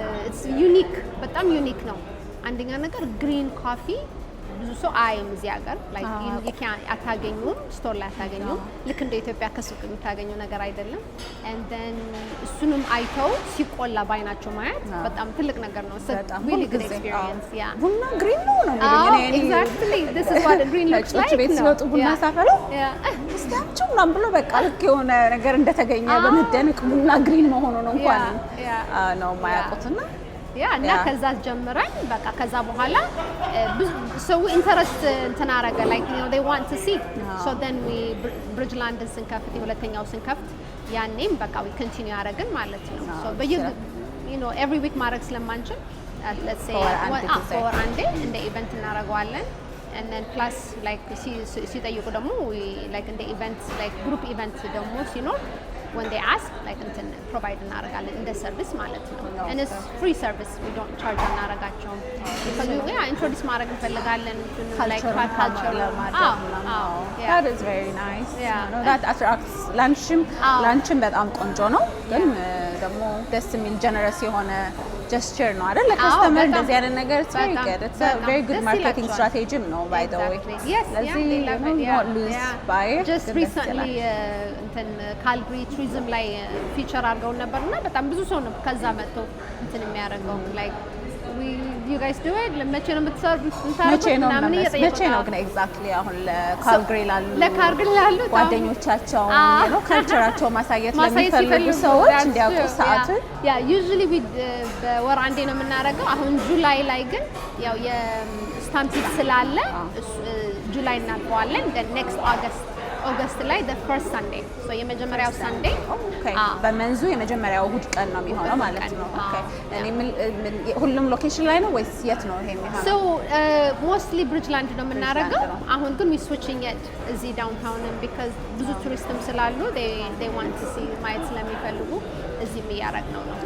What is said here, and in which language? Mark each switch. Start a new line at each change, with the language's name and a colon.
English: it's unique
Amharic: በጣም ዩኒክ ነው አንደኛ ነገር ግሪን ኮፊ ብዙ ሰው አይም እዚህ ሀገር like አታገኙም ስቶር ላይ አታገኙም ልክ እንደ ኢትዮጵያ ከሱቅ የምታገኘው ነገር አይደለም and then እሱንም አይተው ሲቆላ ባይናቸው ማየት በጣም ትልቅ ነገር ነው
English: really good experience
Amharic: ቡና ግሪን ነው የሚሉኝ
English: exactly this is what a green looks like
Amharic: ቤት ሲወጡ ቡና ሳፈሉ እስታችሁ ምናምን ብሎ በቃ ልክ የሆነ ነገር እንደተገኘ በመደነቅ ቡና ግሪን መሆኑ ነው እንኳን ነው ማያውቁትና እና ከዛ ጀምረን በቃ ከዛ በኋላ ሰው ኢንተረስት እንትን አረገ
English: like you know they want to see so then we
Amharic: ብሪጅላንድ ስንከፍት የሁለተኛው ስንከፍት ያኔም በቃ
English: we continue
Amharic: አረግን ማለት ነው so
English: you know every week
Amharic: ማድረግ ስለማንችል
English: let's say for
Amharic: አንዴ እንደ ኢቨንት እናረጋዋለን
English: and then plus like
Amharic: ሲጠይቁ ደግሞ
English: like
Amharic: እንደ ኢቨንት
English: like group event
Amharic: ደግሞ ሲኖር
English: when they ask like እንትን provide
Amharic: እናረጋለን እንደ ሰርቪስ ማለት ነው
English: and it's free service we don't charge
Amharic: እናረጋቸውም
English: because we introduce
Amharic: ማድረግ እንፈልጋለን
English: like culture that is very nice no that attracts lunchም
Amharic: በጣም ቆንጆ ነው ግን ደግሞ ደስ የሚል
English: generous የሆነ gesture
Amharic: ነው አይደል ለከስተመር እንደዚህ አይነት ነገር
English: it's very good it's a very good marketing strategy ነው by the way
Amharic: ስለዚህ
English: not lose by just recently
Amharic: እንትን ካልግሪ ቱሪዝም ላይ ፊቸር አድርገው ነበርና በጣም ብዙ ሰው ነው ከዛ መጥቶ እንትን የሚያደርገው
English: like you guys do it
Amharic: ለመቼ ነው የምትሰሩት መቼ ነው ግን ኤግዛክትሊ አሁን ለካልግሪ ላሉ ጓደኞቻቸው ነው ካልቸራቸው ማሳየት ለሚፈልጉ ሰዎች እንዲያውቁ ሰዓቱን usually በወር አንዴ ነው የምናደርገው አሁን ጁላይ ላይ ግን ያው የስታምፒድ ስላለ ጁላይ እናልፈዋለን
English: then next August
Amharic: ኦገስት ላይ
English: the first Sunday so የመጀመሪያው Sunday
Amharic: ኦኬ በመንዙ የመጀመሪያው እሁድ ቀን ነው የሚሆነው ማለት ነው ኦኬ እኔ ሁሉም ሎኬሽን ላይ ነው ወይስ የት ነው ይሄ የሚሆነው so mostly Bridgeland ነው የምናደርገው አሁን ግን
English: we switching it
Amharic: እዚህ downtown because ብዙ ቱሪስትም ስላሉ
English: they want to see
Amharic: ማየት ስለሚፈልጉ እዚህ እያደረግነው ነው